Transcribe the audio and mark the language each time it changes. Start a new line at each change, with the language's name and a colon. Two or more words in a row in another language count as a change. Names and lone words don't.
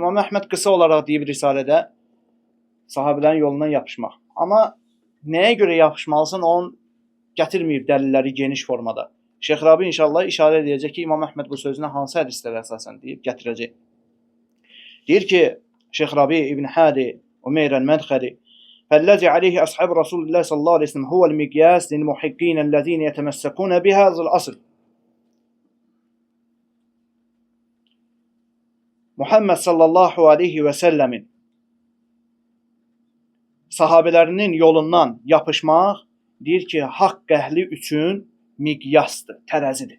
Azerbaijani: İmam Əhməd qısa olaraq deyib risalədə sahabilərin yolundan yapışmaq. Amma nəyə görə yapışmalısan, onun gətirməyib dəlilləri geniş formada. Şeyx Rabi inşallah işarə edəcək ki, İmam Əhməd bu sözünə hansı hədislərə əsasən deyib gətirəcək. Deyir ki,
Arabic: Şeyx Rabi İbn Hadi Umeyr el-Mədxəli فَالَّذِي عَلَيْهِ أَصْحَابُ رَسُولِ اللّٰهِ صَلَّى اللّٰهُ عَلَيْهِ وسلم هُوَ الْمِقْيَاسِ لِلْمُحِقِّينَ الَّذِينَ يَتَمَسَّكُونَ بِهَذَا الْأَصْلِ.
Azerbaijani: Muhammed sallallahu aleyhi ve sellemin sahabelərinin yolundan yapışmaq deyir ki, haqq əhli üçün miqyasdır, tərəzidir.